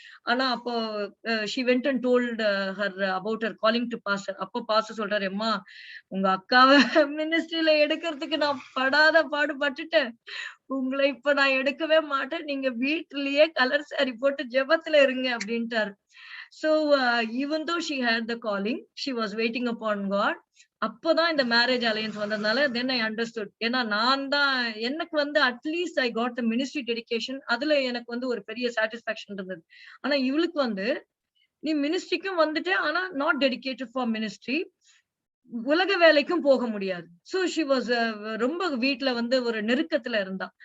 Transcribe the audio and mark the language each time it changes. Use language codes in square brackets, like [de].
[ta] ஆனா அப்போ [en] She went and told her about her calling to pastor. [ta] அப்போ pastor சொல்றாரு, "எம்மா உங்க அக்காவ மினிஸ்ட்ரில எடுக்கிறதுக்கு நான் படாத பாடு பட்டுட்டேன். உங்கள இப்ப நான் எடுக்கவே மாட்டேன். நீங்க வீட்டிலேயே கலர் சாரி போட்டு ஜெபத்துல இருங்க" அப்படின்ட்டாரு. [en] So, even though she had the calling, she was waiting upon God. [ta] அப்பதான் இந்த மேரேஜ் அலையன்ஸ் வந்ததுனால [en] Then I understood. [ta] ஏன்னா நான் தான் எனக்கு வந்து [en] At least I got the ministry dedication. [ta] அதுல எனக்கு வந்து ஒரு பெரிய சாட்டிஸ்பாக்சன் இருந்தது. ஆனா இவளுக்கு வந்து நீ மினிஸ்ட்ரிக்கும் வந்துட்ட, ஆனா [en] Not dedicated for ministry. [ta] உலக வேலைக்கும் போக முடியாது. [en] so she was [ta] ரொம்ப வீட்ல வந்து ஒரு நெருக்கத்துல இருந்தா.